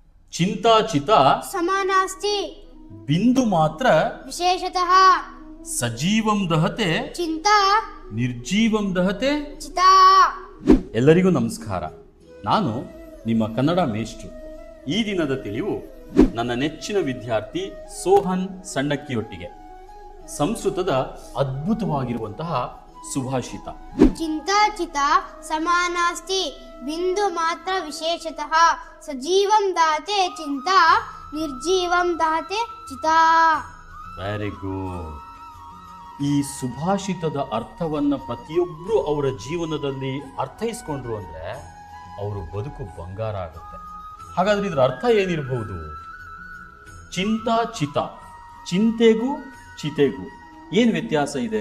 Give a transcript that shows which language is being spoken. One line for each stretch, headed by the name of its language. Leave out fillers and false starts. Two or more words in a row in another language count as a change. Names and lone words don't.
Sanskrit: ಚಿಂತಾಚಿತ समानास्ति ಬಿಂದು ಮಾತ್ರ विशेषतः ಸಜೀವಂ ದಹತೆ चिंता ನಿರ್ಜೀವಂ ದಹತೆ. चिता।
Kannada: ಎಲ್ಲರಿಗೂ ನಮಸ್ಕಾರ. ನಾನು ನಿಮ್ಮ ಕನ್ನಡ ಮೇಷ್ಟ್ರು. ಈ ದಿನದ ತಿಳಿವು ನನ್ನ ನೆಚ್ಚಿನ ವಿದ್ಯಾರ್ಥಿ ಸೋಹನ್ ಸಣ್ಣಕ್ಕಿಯೊಟ್ಟಿಗೆ. ಸಂಸ್ಕೃತದ ಅದ್ಭುತವಾಗಿರುವಂತಹ ಸುಭಾಷಿತ.
Sanskrit: चिंता चिता समानास्ति बिंदु मात्र विशेषतः सजीवं दाते चिंता निर्जीवं दाते चिता।
English: very good.
Kannada: ಈ ಸುಭಾಷಿತದ ಅರ್ಥವನ್ನ ಪ್ರತಿಯೊಬ್ಬರು ಅವರ ಜೀವನದಲ್ಲಿ ಅರ್ಥೈಸ್ಕೊಂಡ್ರು ಅಂದ್ರೆ ಅವರು ಬದುಕು ಬಂಗಾರ ಆಗುತ್ತೆ. ಹಾಗಾದ್ರೆ ಇದರ ಅರ್ಥ ಏನಿರಬಹುದು?
Sanskrit: ಚಿಂತಾ ಚಿತ,
Kannada: ಚಿಂತೆಗೂ ಚಿತೆಗೂ ಏನು ವ್ಯತ್ಯಾಸ ಇದೆ?